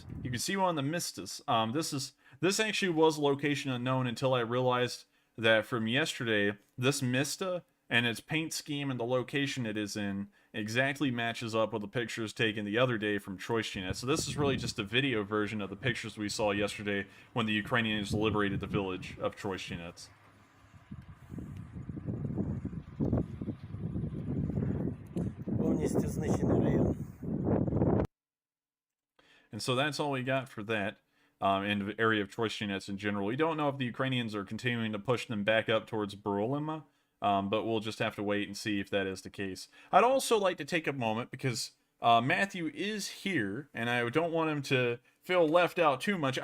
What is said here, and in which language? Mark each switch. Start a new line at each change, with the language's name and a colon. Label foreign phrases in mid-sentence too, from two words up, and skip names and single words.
English: You can see one on the Mistas. This actually was a location unknown until I realized that from yesterday, this Mista and its paint scheme and the location it is in exactly matches up with the pictures taken the other day from Troistinets. So this is really just a video version of the pictures we saw yesterday when the Ukrainians liberated the village of Troistinets.
Ukrainian: Повністю знищений район.
English: And so that's all we got for that in the area of Troistinets in general. We don't know if the Ukrainians are continuing to push them back up towards Berolima, but we'll just have to wait and see if that is the case. I'd also like to take a moment, because Matthew is here, and I don't want him to feel left out too much.